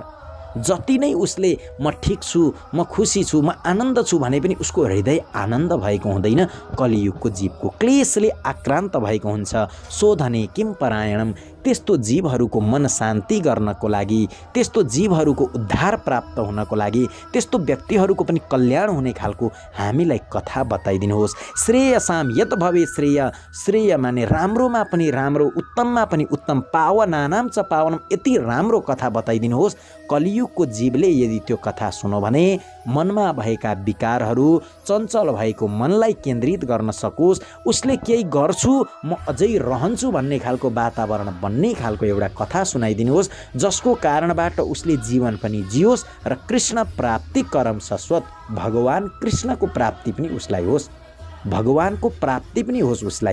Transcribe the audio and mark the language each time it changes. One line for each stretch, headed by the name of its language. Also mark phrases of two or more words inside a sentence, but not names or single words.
Nepali: जति नै उसले म ठिक छु, म खुसी छु, म आनन्द छु भने पनि उसको हृदय आनन्द भएको हुँदैन। कलियुगको जीवको क्लेशले आक्रान्त भएको हुन्छ।
Sanskrit: शोधने किम परायणम,
Nepali: त्यस्तो जीवहरूको मन शान्ति गर्नको लागि, त्यस्तो जीवहरूको उद्धार प्राप्त हुनको लागि, त्यस्तो व्यक्तिहरूको पनि कल्याण हुने खालको हामीलाई कथा बताइदिनुहोस्।
Sanskrit: श्रेयसाम यत भवे श्रेय,
Nepali: श्रेय माने राम्रोमा पनि राम्रो, उत्तममा पनि उत्तम,
Sanskrit: पावनानाम च पावनम,
Nepali: यति राम्रो कथा बताइदिनुहोस्। कलियुगको जीवले यदि त्यो कथा सुनो भने मनमा भएका विकारहरू, चञ्चल भएको मनलाई केन्द्रित गर्न सकोस्, उसले केही गर्छु म अझै रहन्छु भन्ने खालको वातावरण बन्ने खालको एउटा कथा सुनाइदिनुहोस्, जसको कारणबाट उसले जीवन पनि जियोस् र
Sanskrit: कृष्ण प्राप्ति करम शाश्वत,
Nepali: भगवान कृष्णको प्राप्ति पनि उसलाई होस्, भगवानको प्राप्ति पनि होस् उसलाई।